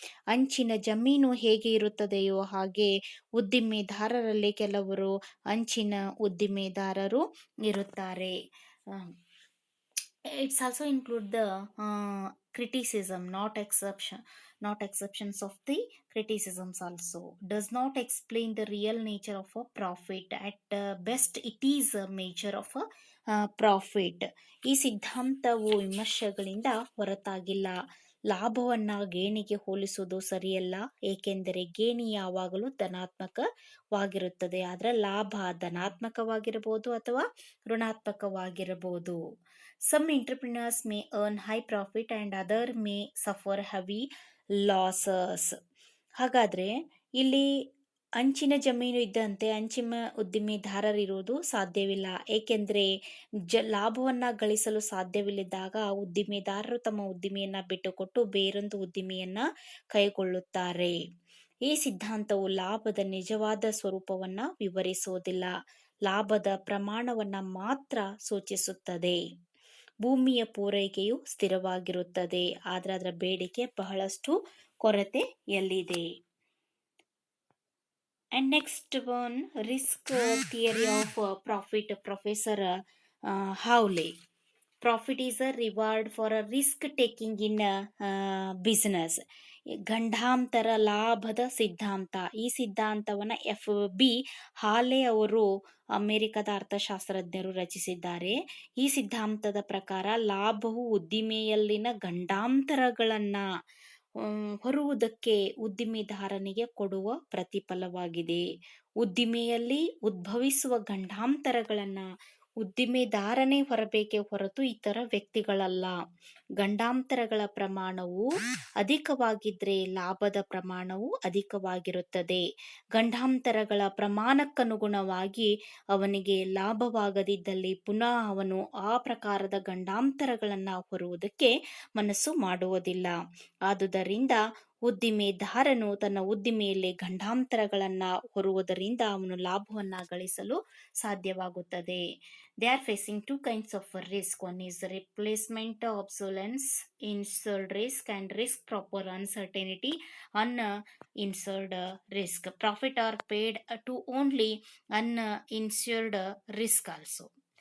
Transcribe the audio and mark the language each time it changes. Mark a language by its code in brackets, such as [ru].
[kn] ಅಂಚಿನ ಜಮೀನು ಹೇಗೆ ಇರುತ್ತದೆಯೋ ಹಾಗೆ ಉದ್ದಿಮೆದಾರರಲ್ಲಿ ಕೆಲವರು ಅಂಚಿನ ಉದ್ದಿಮೆದಾರರು ಇರುತ್ತಾರೆ. [en] It's also include the criticism, not exceptions of the criticisms also. Does not explain the real nature of a profit. At best, it is a measure of a profit. [kn] ಈ ಸಿದ್ಧಾಂತವು ವಿಮರ್ಶೆಗಳಿಂದ ಹೊರತಾಗಿಲ್ಲ. ಲಾಭವನ್ನ ಗೇಣಿಗೆ ಹೋಲಿಸುವುದು ಸರಿಯಲ್ಲ, ಏಕೆಂದರೆ ಗೇಣಿ ಯಾವಾಗಲೂ ಧನಾತ್ಮಕವಾಗಿರುತ್ತದೆ. ಆದ್ರೆ ಲಾಭ ಧನಾತ್ಮಕವಾಗಿರಬಹುದು ಅಥವಾ ಋಣಾತ್ಮಕವಾಗಿರಬಹುದು. [en] Some entrepreneurs may earn high profit and other may suffer heavy losses. [kn] ಹಾಗಾದ್ರೆ ಇಲ್ಲಿ ಅಂಚಿನ ಜಮೀನು ಇದ್ದಂತೆ ಅಂಚಿನ ಉದ್ದಿಮೆದಾರರಿರುವುದು ಸಾಧ್ಯವಿಲ್ಲ, ಏಕೆಂದರೆ ಲಾಭವನ್ನ ಗಳಿಸಲು ಸಾಧ್ಯವಿಲ್ಲದಾಗ ಉದ್ದಿಮೆದಾರರು ತಮ್ಮ ಉದ್ದಿಮೆಯನ್ನ ಬಿಟ್ಟುಕೊಟ್ಟು ಬೇರೊಂದು ಉದ್ದಿಮೆಯನ್ನ ಕೈಗೊಳ್ಳುತ್ತಾರೆ. ಈ ಸಿದ್ಧಾಂತವು ಲಾಭದ ನಿಜವಾದ ಸ್ವರೂಪವನ್ನ ವಿವರಿಸುವುದಿಲ್ಲ, ಲಾಭದ ಪ್ರಮಾಣವನ್ನ ಮಾತ್ರ ಸೂಚಿಸುತ್ತದೆ. ಭೂಮಿಯ ಪೂರೈಕೆಯು ಸ್ಥಿರವಾಗಿರುತ್ತದೆ, ಆದ್ರೆ ಅದರ ಬೇಡಿಕೆ ಬಹಳಷ್ಟು ಕೊರತೆಯಲ್ಲಿದೆ. [en] And next one, risk theory of profit, Professor Howley. Profit is a reward for a risk taking in business. [kn] ಗಂಡಾಂತರ ಲಾಭದ ಸಿದ್ಧಾಂತ. ಈ ಸಿದ್ಧಾಂತವನ್ನ FB ಹಾಲೆ ಅವರು ಅಮೆರಿಕದ ಅರ್ಥಶಾಸ್ತ್ರಜ್ಞರು ರಚಿಸಿದ್ದಾರೆ. ಈ ಸಿದ್ಧಾಂತದ ಪ್ರಕಾರ ಲಾಭವು ಉದ್ದಿಮೆಯಲ್ಲಿನ ಗಂಡಾಂತರಗಳನ್ನ ಹೊರುವುದಕ್ಕೆ ಉದ್ದಿಮೆದಾರನಿಗೆ ಕೊಡುವ ಪ್ರತಿಫಲವಾಗಿದೆ. ಉದ್ದಿಮೆಯಲ್ಲಿ ಉದ್ಭವಿಸುವ ಗಂಡಾಂತರಗಳನ್ನ ಉದ್ದಿಮೆದಾರನೇ ಹೊರಬೇಕೆ ಹೊರತು ಇತರ ವ್ಯಕ್ತಿಗಳಲ್ಲ. ಗಂಡಾಂತರಗಳ ಪ್ರಮಾಣವು ಅಧಿಕವಾಗಿದ್ರೆ ಲಾಭದ ಪ್ರಮಾಣವು ಅಧಿಕವಾಗಿರುತ್ತದೆ. ಗಂಡಾಂತರಗಳ ಪ್ರಮಾಣಕ್ಕನುಗುಣವಾಗಿ ಅವನಿಗೆ ಲಾಭವಾಗದಿದ್ದಲ್ಲಿ ಪುನಃ ಅವನು ಆ ಪ್ರಕಾರದ ಗಂಡಾಂತರಗಳನ್ನ ಹೊರುವುದಕ್ಕೆ ಮನಸ್ಸು ಮಾಡುವುದಿಲ್ಲ. ಆದುದರಿಂದ ಉದ್ದಿಮೆದಾರನು ತನ್ನ ಉದ್ದಿಮೆಯಲ್ಲಿ ಗಂಡಾಂತರಗಳನ್ನ ಹೊರುವುದರಿಂದ ಅವನು ಲಾಭವನ್ನ ಗಳಿಸಲು ಸಾಧ್ಯವಾಗುತ್ತದೆ. [en] They are facing two kinds of risk. One is replacement obsolescence, insured risk, and risk proper uncertainty, uninsured risk. Profit are paid to only uninsured risk also.